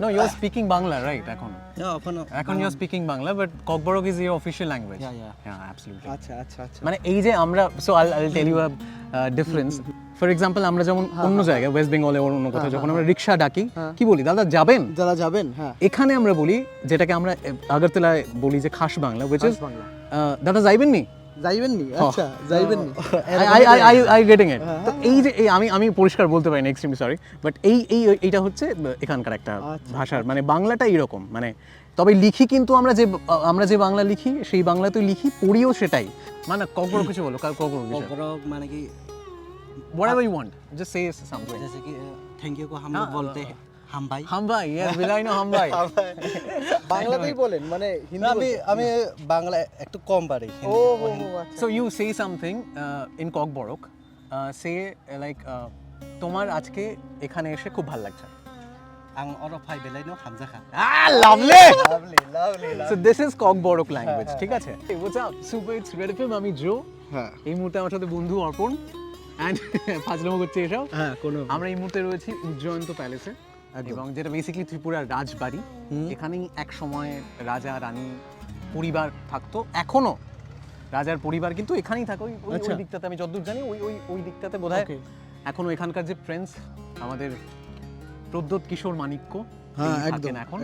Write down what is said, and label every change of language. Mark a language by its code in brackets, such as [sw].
[en] No, you're speaking Bangla, right? [bn] এখন [en] you're speaking Bangla, but Kokborok is your official language. Yeah, absolutely. [bn] আচ্ছা আচ্ছা আচ্ছা। মানে এই যে আমরা [en] so I'll tell you a difference. For example, [bn] আমরা যেমন অন্য জায়গায় ওয়েস্ট বেঙ্গলে ওর অন্য কোথাও যখন আমরা রিকশা ডাকি কি বলি, দাদা যাবেন? যারা যাবেন, হ্যাঁ। এখানে আমরা বলি, যেটাকে আমরা আগরতলায় বলি যে খাস বাংলা, [en] which is [bn] বাংলা। দাদা যাইবেন নি? যাইবেননি? আচ্ছা, যাইবেননি। [en] I getting it. [bn] তো এই যে আমি পরিষ্কার বলতে পারি না, এক্সট্রিমলি সরি, বাট এইটা হচ্ছে এখানকার একটা ভাষার মানে বাংলাটা এরকম, মানে তবে লিখি কিন্তু আমরা যে বাংলা লিখি সেই বাংলাতেই লিখি, পড়িও সেটাই। মানে কখনো কিছু বলো, কখনো কিছু, [hi] कॉकबरॉक माने कि [en] whatever you want, just say something. [hi] जैसे कि थैंक यू को हम लोग बोलते हैं हम भाई। [en] হাম ভাই, yes, I know হাম ভাই। [bn] বাংলাতেই বলেন, মানে হিন্দি? আমি বাংলা একটু কম পারি। ও আচ্ছা। [en] So you say something in Kokborok, say like [bn] তোমার আজকে এখানে এসে খুব ভালো লাগছে। [trp] আং অরো ফাই বেলাইনো হামজাখা। [en] Lovely. Lovely. So this is Kokborok language, [bn] ঠিক আছে? [en] Hey, what's up? Super, it's Red FM, [bn] আমি জো। হ্যাঁ এই মুহূর্তে আমার সাথে বন্ধু অর্পণ অ্যান্ড ফাজলামো করছে এসব। হ্যাঁ, কোনো আমরা এই মুহূর্তে রয়েছি উজ্জয়ন্ত প্যালেসে, এবং যেটা বেসিক্যালি ত্রিপুরার রাজবাড়ি। এখানেই এক সময় রাজা রানী পরিবার থাকতো, এখনো রাজার পরিবার কিন্তু এখানেই থাকে, ওই দিকটাতে আমি যতদূর জানি ওই দিকটাতে বোধহয় এখনো এখানকার যে প্রিন্স আমাদের প্রদ্যোৎ কিশোর মাণিক্য থাকেন এখন